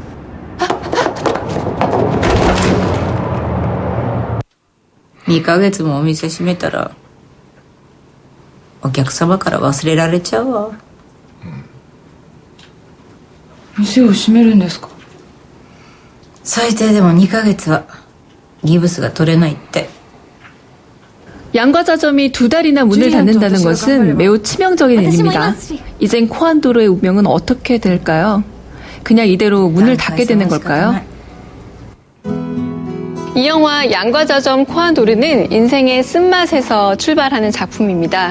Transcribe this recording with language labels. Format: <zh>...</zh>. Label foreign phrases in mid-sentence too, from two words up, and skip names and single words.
<ja>2 ヶ月もお店閉めたらお客様から忘れられちゃうわ。店を閉めるんですか。最低でも2ヶ月はギブスが取れないって。</ja> <ko>양과자점이 2달이나 문을 닫는다는 것은 매우 치명적인 일입니다. 이젠 코안도르의 운명은 어떻게 될까요? 그냥 이대로 문을 닫게 되는 걸까요? 이 영화 양과자점 코안도르는 인생의 쓴맛에서 출발하는 작품입니다.</ko>